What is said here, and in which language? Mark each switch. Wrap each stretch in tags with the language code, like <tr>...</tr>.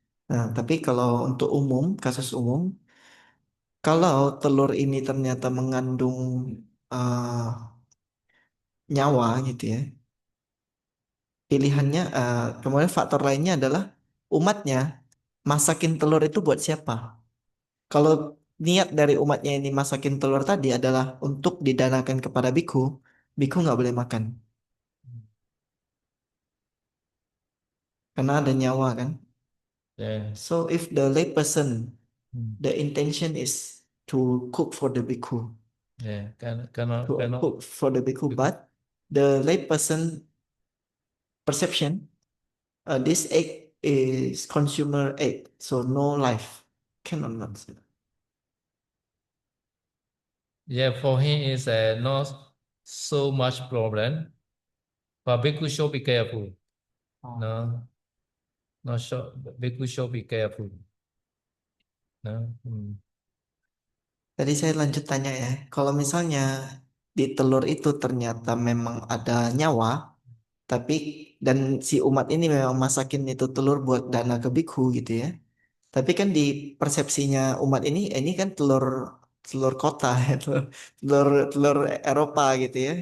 <id>Nah, tapi kalau untuk umum, kasus umum, kalau telur ini ternyata mengandung eh, nyawa gitu ya, pilihannya kemudian faktor lainnya adalah umatnya masakin telur itu buat siapa? Kalau niat dari umatnya ini masakin telur tadi adalah untuk didanakan kepada biku, biku nggak boleh makan karena ada nyawa kan.</id> <en>Yeah. So if the lay person, Mm. the intention is to cook for the biku, Yeah. to Cannot. cook for the biku, but the lay person perception, this egg is consumer egg, so no life, cannot not. Yeah, for him is not so much problem, but bhikkhu should be careful. No, not sure. Bhikkhu should be careful. No. Mm.</en> <id>Tadi saya lanjut tanya ya, kalau misalnya di telur itu ternyata memang ada nyawa, tapi dan si umat ini memang masakin itu telur buat dana ke bikhu gitu ya. Tapi kan di persepsinya umat ini kan telur telur kota ya, telur telur Eropa gitu ya.</id>